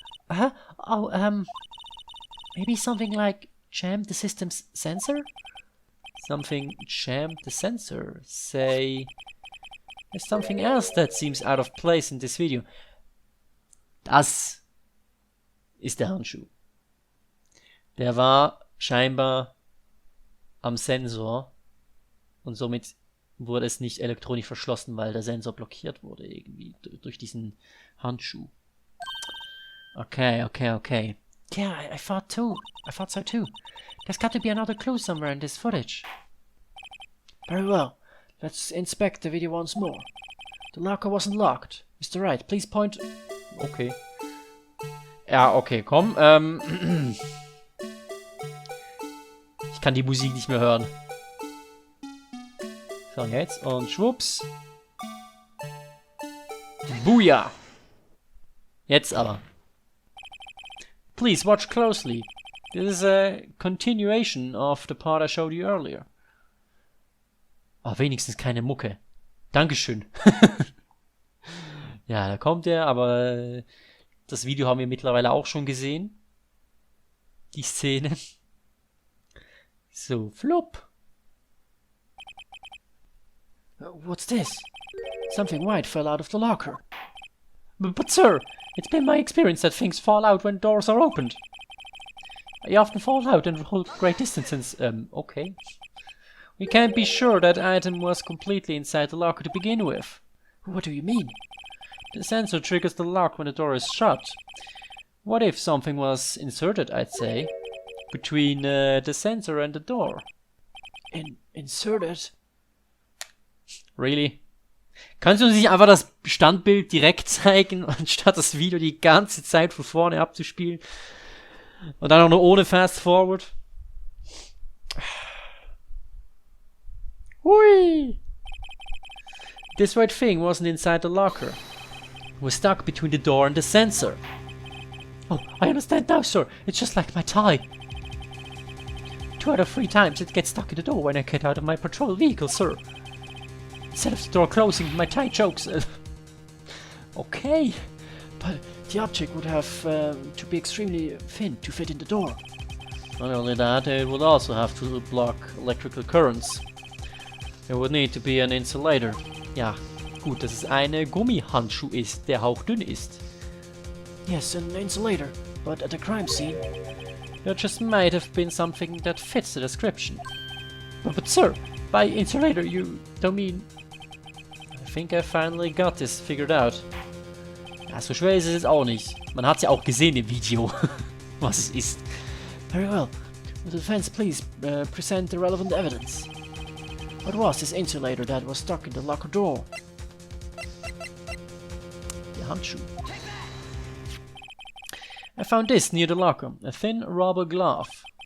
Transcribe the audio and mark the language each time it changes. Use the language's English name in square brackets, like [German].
[English] Maybe something like jam the system's sensor? Something jammed the sensor. Say, there's something else that seems out of place in this video. Das ist der Handschuh. Der war scheinbar am Sensor und somit wurde es nicht elektronisch verschlossen, weil der Sensor blockiert wurde irgendwie durch diesen Handschuh. Okay. Yeah, I thought so too. There's got to be another clue somewhere in this footage. Very well. Let's inspect the video once more. The locker wasn't locked. Mr. Wright, please point... [German] Okay. Ja, okay, komm. Ich kann die Musik nicht mehr hören. So, jetzt. Und schwupps. [English] Booyah! [German] Jetzt aber. [English] Please watch closely. This is a continuation of the part I showed you earlier. [German] Oh, wenigstens keine Mucke. Dankeschön. Ja, da kommt er, aber das Video haben wir mittlerweile auch schon gesehen. Die Szene. So, flop. [English] What's this? Something white fell out of the locker. But sir, it's been my experience that things fall out when doors are opened. They often fall out and roll great distances. Okay. We can't be sure that item was completely inside the locker to begin with. What do you mean? The sensor triggers the lock when the door is shut. What if something was inserted, I'd say, between the sensor and the door? Inserted? Really? [German] Kannst du uns nicht einfach das Standbild direkt zeigen, anstatt das Video die ganze Zeit von vorne abzuspielen? Und dann auch noch ohne Fast Forward? Hui! [English] This white thing wasn't inside the locker. It was stuck between the door and the sensor. Oh, I understand now, sir. It's just like my tie. 2 out of 3 times it gets stuck in the door when I get out of my patrol vehicle, sir. Instead of the door closing, my tie chokes. Okay. But the object would have to be extremely thin to fit in the door. Not only that, it would also have to block electrical currents. There would need to be an insulator. [German] Ja, gut, dass es ein Gummihandschuh ist, der hauchdünn ist. [English] Yes, an insulator, but at the crime scene. There just might have been something that fits the description. But sir, by insulator you don't mean... I think I finally got this figured out. [German] Ja, so schwer ist es jetzt auch nicht. Man hat es ja auch gesehen im Video, was es ist. [English] Very well. Will the defense please present the relevant evidence? What was this insulator that was stuck in the locker door? [German] Der Handschuh. [English] I found this near the locker, a thin rubber glove.